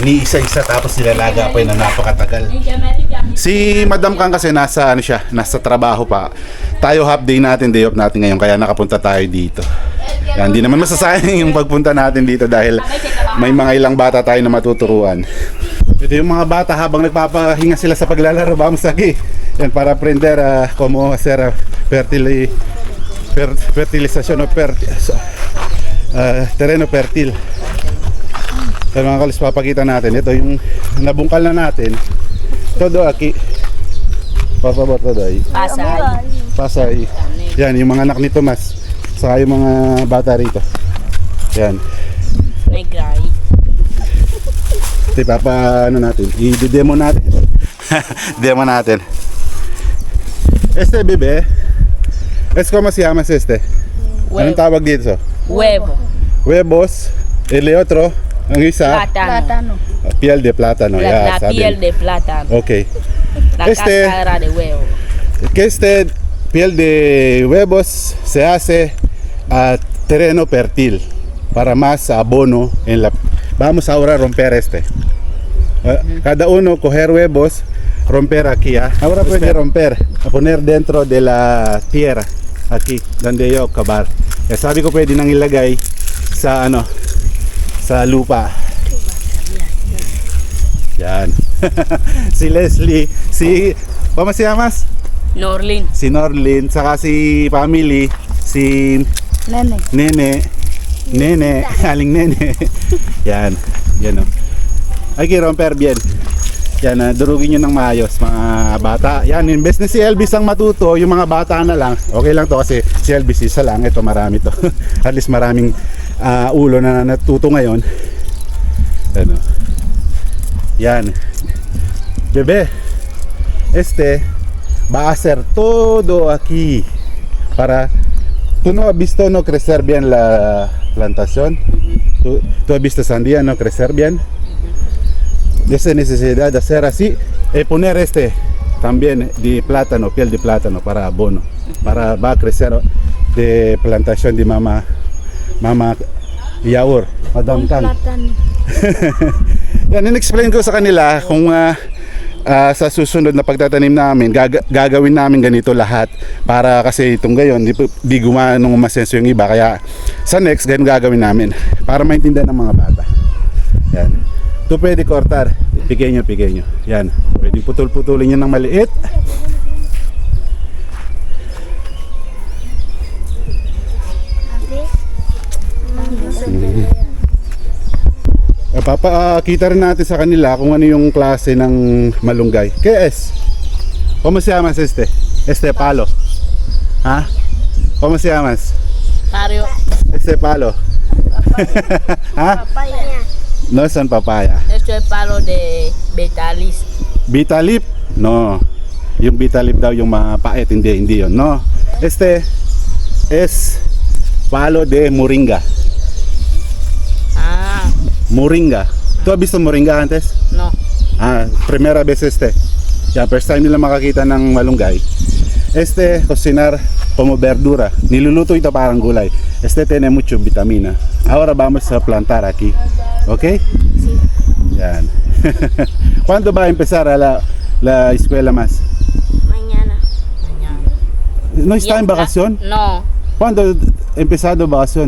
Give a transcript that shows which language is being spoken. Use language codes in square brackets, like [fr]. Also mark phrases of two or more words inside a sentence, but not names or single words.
[tl] Iniisa-isa tapos nilalaga pa yun na napakatagal. Si Madam Kang kasi nasa trabaho pa. Tayo [en] half day [tl] natin, [en] day off [tl] natin ngayon, kaya nakapunta tayo dito. Yan, hindi naman masasayang yung pagpunta natin dito dahil may mga ilang bata tayo na matuturuan. Ito yung mga bata habang nagpapahinga sila sa paglalaro, [es] vamos aquí. Yan, para aprender cómo hacer fertilización o terreno fertil. [tl] Pero mga kalis, papakita natin. Ito yung nabungkal na natin. [es] Todo aquí. Por favor, todo ahí. [tl] Pasay. Yan, yung mga anak ni Tomas. Saka yung mga bata rito. Yan. Negray. Ito, natin. I-demo natin. Demo natin. Bebe. [es] ¿Cómo se llama este? [tl] Anong tawag dito? [es] Huevo. Huevos. El otro, [tl] ang isa? [es] Plátano. Piel de plátano. La piel de plátano. Okay. La cáscara de huevo. Piel de huevos se hace a terreno fértil para más abono en la. Vamos ahora a romper cada uno coger huevos, romper aquí. Ahora puede romper, a poner dentro de la tierra aquí donde yo cavar. [tl] Sabi ko pwede nang ilagay sa sa lupa. Yan. [es] Si Leslie, ¿cómo se llamas? [tl] Norlin. Si Norlin, saka si family, si Nene, aling Nene. Yan, [es] Hay que romper bien. [tl] Yan, durugin nyo ng maayos mga bata. Yan, imbes na si Elvis ang matuto, yung mga bata na lang. Okay lang to kasi si Elvis isa lang. Ito marami to. [en] At least [tl] maraming ulo na natuto ngayon. Ano. Yan. [es] Bebe, va a hacer todo aquí para... ¿Tú no has visto no crecer bien la plantación? ¿Tú has visto sandía no crecer bien? De esa necesidad de hacer así, poner también de plátano, piel de plátano para abono, para va a crecer de plantación de mama Yaur, Madam Kang. [tl] Yan, in-explain ko sa kanila kung sa susunod na pagtatanim namin, gagawin namin ganito lahat para kasi itong gayon, di gumano masenso yung iba, kaya sa next, ganun gagawin namin para maintindihan ng mga bata. Yan. Ito pwede [es] kortar, pequeño. [tl] Yan, pwede putol-putulin nyo ng maliit. Papakita rin natin sa kanila kung ano yung klase ng malunggay. [es] ¿Qué es? ¿Cómo se llamas este palo? ¿Ah? ¿Cómo se llamas? Mario. Este palo. ¿Ah? No son papaya. Esto es palo de betalis. Bitalip? No. [tl] Yung bitalip daw yung mapait, hindi yun. [es] No. Este es palo de moringa. Ah, Moringa. ¿Tú has visto moringa antes? no. Primera vez Ya, [en] first time [tl] nila makakita ng malunggay. [es] Cocinar como verdura. [tl] Niluluto ito parang gulay. [es] Tiene mucho vitamina. Ahora vamos a plantar aquí. ¿Ok? Sí. Yan. ¿Cuándo va a empezar la escuela más? Mañana. ¿No está en vacación? No, ¿Cuándo ha empezado vacación?